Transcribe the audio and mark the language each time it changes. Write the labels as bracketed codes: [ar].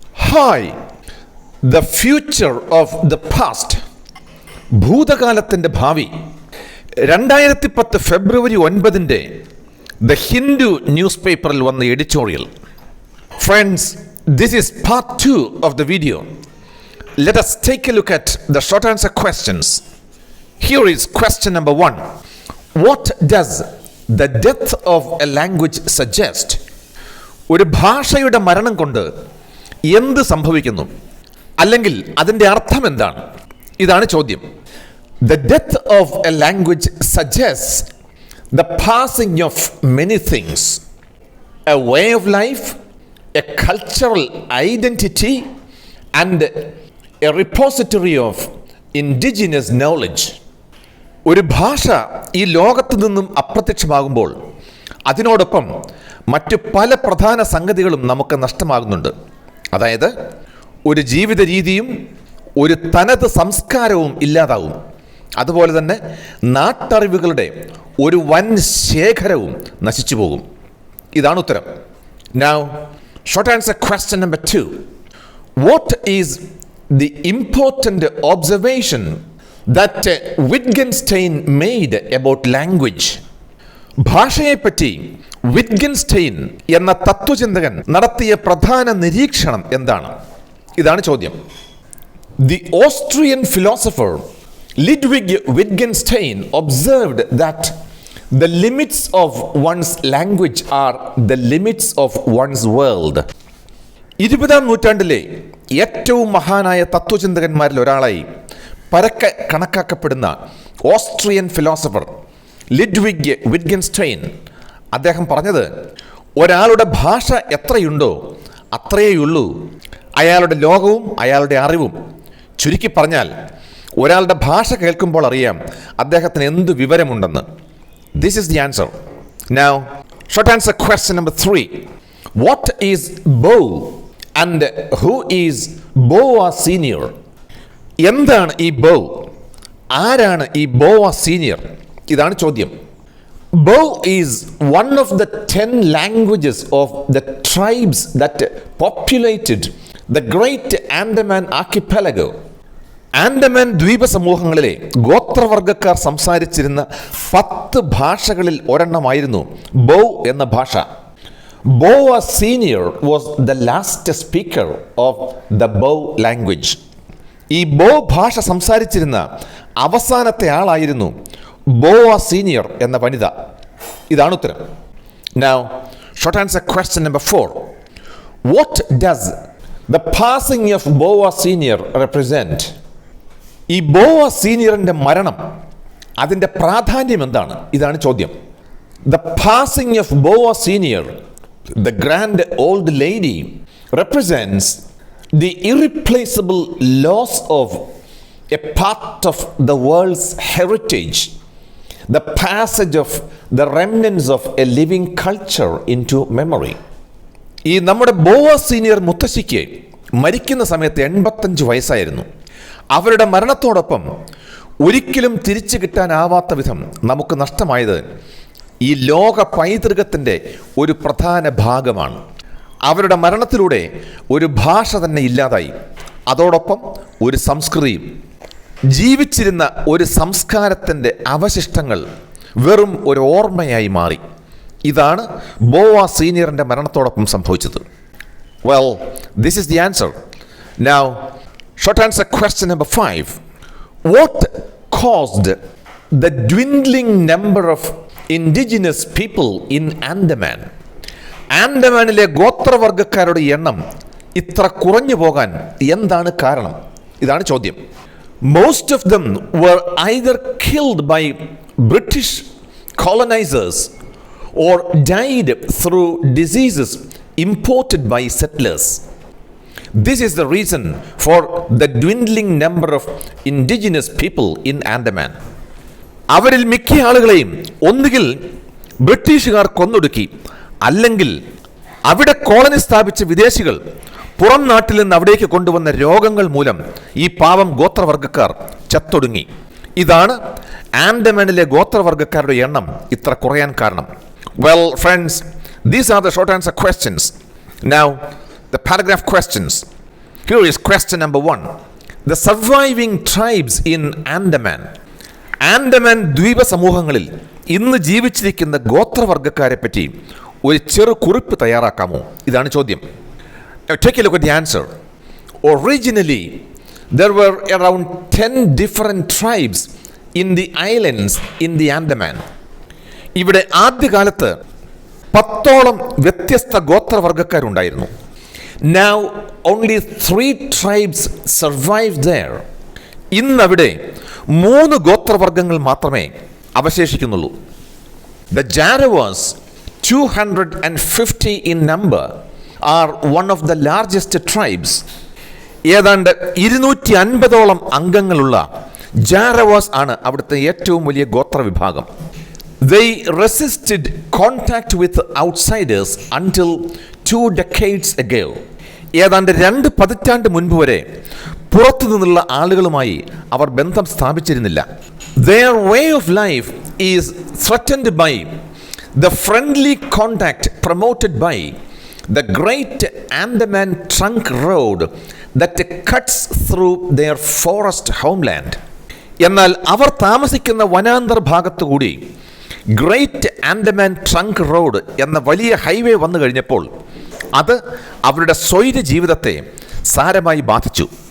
[en] Hi, the future of the past. [ml] ഭൂതകാലത്തിൻ്റെ ഭാവി. 2010 ഫെബ്രുവരി 9 the Hindu news പേപ്പറിൽ വന്ന editorial. [en] Friends, this is part 2 of the video. Let us take a look at the short answer questions. Here is question number 1. What does the death of a language suggest? [ml] ഒരു ഭാഷയുടെ മരണം കൊണ്ട് എന്ത് സംഭവിക്കുന്നു, അല്ലെങ്കിൽ അതിൻ്റെ അർത്ഥം എന്താണ്? ഇതാണ് ചോദ്യം. [en] The death of a language suggests the passing of many things, a way of life, a cultural identity, and a repository of indigenous knowledge. [ml] ഒരു ഭാഷ ഈ ലോകത്തു നിന്നും അപ്രത്യക്ഷമാകുമ്പോൾ അതിനോടൊപ്പം മറ്റു പല പ്രധാന സംഗതികളും നമുക്ക് നഷ്ടമാകുന്നുണ്ട്. അതായത് ഒരു ജീവിത രീതിയും ഒരു തനത് സംസ്കാരവും ഇല്ലാതാവും. അതുപോലെ തന്നെ നാട്ടറിവുകളുടെ ഒരു വൻ ശേഖരവും നശിച്ചു പോകും. ഇതാണ് ഉത്തരം. [en] Now, short answer question number 2. What is the important observation that Wittgenstein made about language? [ml] ഭാഷയെപ്പറ്റി വിറ്റ്ഗൻസ്റ്റൈൻ എന്ന തത്വചിന്തകൻ നടത്തിയ പ്രധാന നിരീക്ഷണം എന്താണ്? ഇതാണ് ചോദ്യം. [en] The Austrian philosopher Ludwig Wittgenstein observed that the limits of one's language are the limits of one's world. [ml] 20-ാം നൂറ്റാണ്ടിലെ ഏറ്റവും മഹാനായ തത്വചിന്തകന്മാരിൽ ഒരാളായി പരക്കെ കണക്കാക്കപ്പെടുന്ന ഓസ്ട്രിയൻ ഫിലോസഫർ ലിഡ്വിഗ് വിറ്റ്ഗൻസ്റ്റൈൻ അദ്ദേഹം പറഞ്ഞത്, ഒരാളുടെ ഭാഷ എത്രയുണ്ടോ അത്രയേയുള്ളൂ അയാളുടെ ലോകവും അയാളുടെ അറിവും. ചുരുക്കി പറഞ്ഞാൽ ഒരാളുടെ ഭാഷ കേൾക്കുമ്പോൾ അറിയാം അദ്ദേഹത്തിന് എന്ത് വിവരമുണ്ടെന്ന്. [en] This is the answer. Now, short answer question number 3. What is Bow and who is Boa Senior? [ml] എന്താണ് ഈ ബൗ? ആരാണ് ഈ ബോവ സീനിയർ? ഇതാണ് ചോദ്യം. [en] Bow is one of the 10 languages of the tribes that populated the great Andaman archipelago. [ml] Andaman ദ്വീപ സമൂഹങ്ങളിലെ ഗോത്രവർഗക്കാർ സംസാരിച്ചിരുന്ന 10 ഭാഷകളിൽ ഒരെണ്ണമായിരുന്നു bow എന്ന ഭാഷ. [en] Boa Senior was the last speaker of the Bow language. [ml] ഈ ബോ ഭാഷ സംസാരിച്ചിരുന്ന അവസാനത്തെ ആളായിരുന്നു ബോവ സീനിയർ എന്ന വനിത. ഇതാണ് ഉത്തരം. [en] Now, short answer question number 4. What does the passing of Boa Senior represent? [ml] ഈ ബോവ സീനിയറിൻ്റെ മരണം, അതിൻ്റെ പ്രാധാന്യം എന്താണ്? ഇതാണ് ചോദ്യം. [en] The passing of Boa Senior, the grand old lady, represents the irreplaceable loss of a part of the world's heritage, the passage of the remnants of a living culture into memory. [ml] ഈ നമ്മുടെ bower senior മുത്തശ്ശിക്ക് മരിക്കുന്ന സമയത്ത് 85 വയസ്സായിരുന്നു. അവരുടെ മരണത്തോടൊപ്പം ഒരിക്കലും തിരിച്ചു കിട്ടാനാവാത്ത വിധം നമുക്ക് നഷ്ടമായത് ഈ ലോക പൈതൃകത്തിൻ്റെ ഒരു പ്രധാന ഭാഗമാണ്. അവരുടെ മരണത്തിലൂടെ ഒരു ഭാഷ തന്നെ ഇല്ലാതായി, അതോടൊപ്പം ഒരു സംസ്കൃതിയും. ജീവിച്ചിരുന്ന ഒരു സംസ്കാരത്തിൻ്റെ അവശിഷ്ടങ്ങൾ വെറും ഒരു ഓർമ്മയായി മാറി. ഇതാണ് ബോവ സീനിയറിൻ്റെ മരണത്തോടൊപ്പം സംഭവിച്ചത്. [en] Well, this is the answer. Now, short answer question number 5. What caused the dwindling number of indigenous people in Andaman? [ml] ആൻഡമാനിലെ ഗോത്രവർഗക്കാരുടെ എണ്ണം ഇത്ര കുറഞ്ഞു പോകാൻ എന്താണ് കാരണം? ഇതാണ് ചോദ്യം. [en] Most of them were either killed by British colonizers or died through diseases imported by settlers. This is the reason for the dwindling number of indigenous people in Andaman. [ml] അവരിൽ മിക്ക ആളുകളെയും ഒന്നുകിൽ ബ്രിട്ടീഷുകാർ കൊന്നൊടുക്കി, അല്ലെങ്കിൽ അവിടെ കോളനി സ്ഥാപിച്ച വിദേശികൾ പുറം നാട്ടിൽ നിന്ന് അവിടേക്ക് കൊണ്ടുവന്ന രോഗങ്ങൾ മൂലം ഈ പാവം ഗോത്രവർഗക്കാർ ചത്തൊടുങ്ങി. ഇതാണ് ആൻഡമാനിലെ ഗോത്രവർഗക്കാരുടെ എണ്ണം ഇത്ര കുറയാൻ കാരണം. [en] Well, friends, these are the short answer questions. Now, the paragraph questions. Here is question number 1. The surviving tribes in Andaman. [ml] Andaman ദ്വീപ സമൂഹങ്ങളിൽ ഇന്ന് ജീവിച്ചിരിക്കുന്ന ഗോത്രവർഗ്ഗക്കാരെ പറ്റി ഒരു ചെറു കുറിപ്പ് തയ്യാറാക്കാമോ? ഇതാണ് ചോദ്യം. [en] Take a look at the answer. Originally, there were around 10 different tribes in the islands in the Andaman. [ml] ഇവിടെ ആദ്യകാലത്ത് 10ഓളം വ്യത്യസ്ത ഗോത്രവർഗ്ഗക്കാരുണ്ടായിരുന്നു. [en] Now only 3 tribes survive there. [ml] ഇന്നവിടെ 3 ഗോത്രവർഗ്ഗങ്ങൾ മാത്രമേ അവശേഷിക്കുന്നുള്ളൂ. [en] The Jaravas, 250 in number, are one of the largest tribes. [ml] ഏതാണ്ട് 250ഓളം അംഗങ്ങളുള്ള ജാരവാസ് ആണ് അവിടുത്തെ ഏറ്റവും വലിയ ഗോത്രവിഭാഗം. [en] They resisted contact with outsiders until 2 decades ago. [ml] ഏതാണ്ട് 2 പതിറ്റാണ്ട് മുൻപ് വരെ പുറത്തു നിന്നുള്ള ആളുകളുമായി അവർ ബന്ധം സ്ഥാപിച്ചിരുന്നില്ല. [en] Their way of life is threatened by the friendly contact promoted by the Great Andaman Trunk Road that cuts through their forest homeland. [ml] എന്നാൽ അവർ താമസിക്കുന്ന വനാന്തർ ഭാഗത്തുകൂടി ഗ്രേറ്റ് ആൻഡമാൻ ട്രങ്ക് റോഡ് എന്ന വലിയ ഹൈവേ വന്നു കഴിഞ്ഞപ്പോൾ അത് അവരുടെ സ്വൈര ജീവിതത്തെ സാരമായി ബാധിച്ചു.